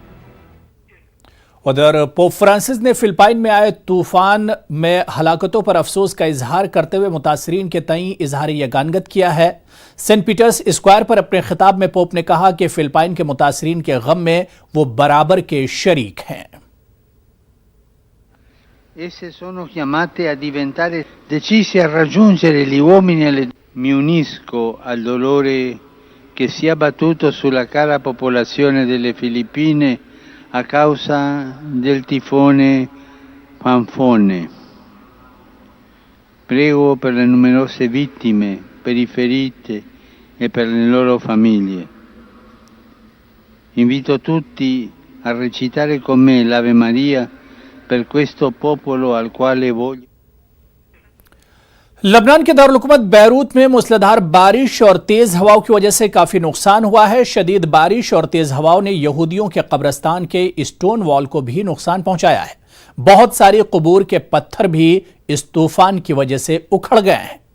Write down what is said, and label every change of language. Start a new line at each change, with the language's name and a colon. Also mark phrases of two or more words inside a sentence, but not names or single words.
Urdu: ادھر پوپ فرانسس نے فلپائن میں آئے طوفان میں ہلاکتوں پر افسوس کا اظہار کرتے ہوئے متاثرین کے تئیں اظہار یگانگت کیا ہے۔ سینٹ پیٹرز اسکوائر پر اپنے خطاب میں پوپ نے کہا کہ فلپائن کے متاثرین کے غم میں وہ برابر کے شریک ہیں۔
Italian: Esse sono chiamate a diventare decisi a raggiungere gli uomini. Mi unisco al dolore che si è abbattuto sulla cara popolazione delle Filippine a causa del tifone Phanphone. Prego per le numerose vittime, per i feriti e per le loro famiglie. Invito tutti a recitare con me l'Ave Maria per questo popolo al quale voglio.
Urdu: لبنان کے دارالحکومت بیروت میں موسلا دھار بارش اور تیز ہواؤں کی وجہ سے کافی نقصان ہوا ہے. شدید بارش اور تیز ہواؤں نے یہودیوں کے قبرستان کے
English: stone wall
Urdu: کو بھی نقصان پہنچایا ہے. بہت ساری قبور کے پتھر بھی اس طوفان کی وجہ سے اکھڑ گئے ہیں.